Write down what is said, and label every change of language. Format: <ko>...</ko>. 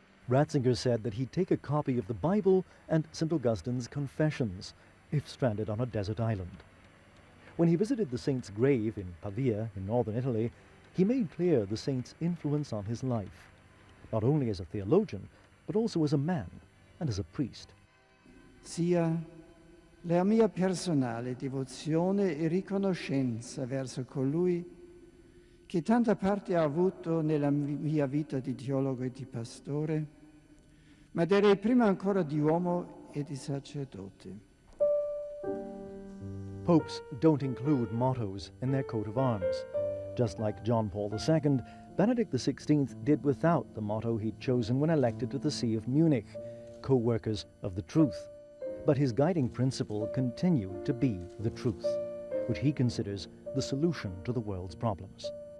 <en>Ratzinger said that he'd take a copy of the Bible and St. Augustine's Confessions if stranded on a desert island. When he visited the saint's grave in Pavia, in northern Italy, he made clear the saint's influence on his life, not only as a theologian, but also as a man and as a priest.</en> <it>Sia la mia personale devozione e riconoscenza verso colui che tanta parte ha avuto nella mia vita di teologo e di pastore, ma direi prima ancora di uomo e di sacerdote.</it> <en>Popes don't include mottos in their coat of arms. Just like John Paul II, Benedict XVI did without the motto he'd chosen when elected to the See of Munich, co-workers of the truth. But his guiding principle continued to be the truth, which he considers the solution to the world's problems.</en>